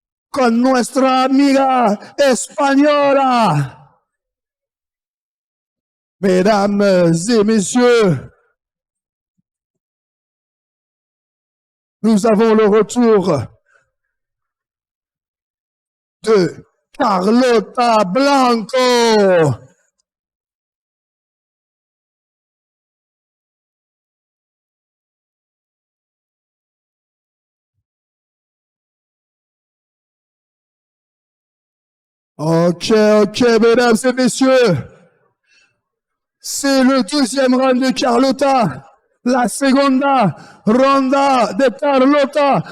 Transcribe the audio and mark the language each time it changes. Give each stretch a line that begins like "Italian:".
Spanish: Con nuestra amiga española.
French: Mesdames et messieurs, nous avons le retour de Carlota Blanco. Ok, mesdames et messieurs. C'est le deuxième round de Carlota.
Spanish: La segunda ronda de Carlota.